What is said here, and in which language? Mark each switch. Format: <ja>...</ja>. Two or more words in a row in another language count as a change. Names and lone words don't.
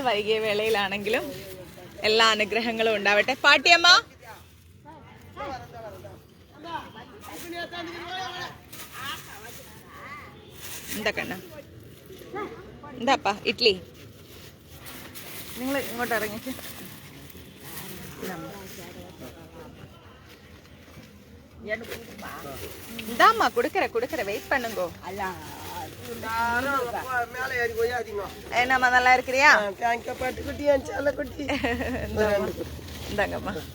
<ml>വൈകിയ വേളയിലാണെങ്കിലും എല്ലാ അനുഗ്രഹങ്ങളും ഉണ്ടാവട്ടെ. പാട്ടിയമ്മ എന്താ കണ്ണ, എന്താപ്പാ ഇഡ്ലി? നിങ്ങൾ ഇങ്ങോട്ട് ഇറങ്ങിച്ച്.</ml> <ta>இந்தாம்மா குடுக்கற வெயிட் பண்ணுங்க. என்னம்மா நல்லா இருக்கிறியா? இந்தாங்கம்மா.</ta>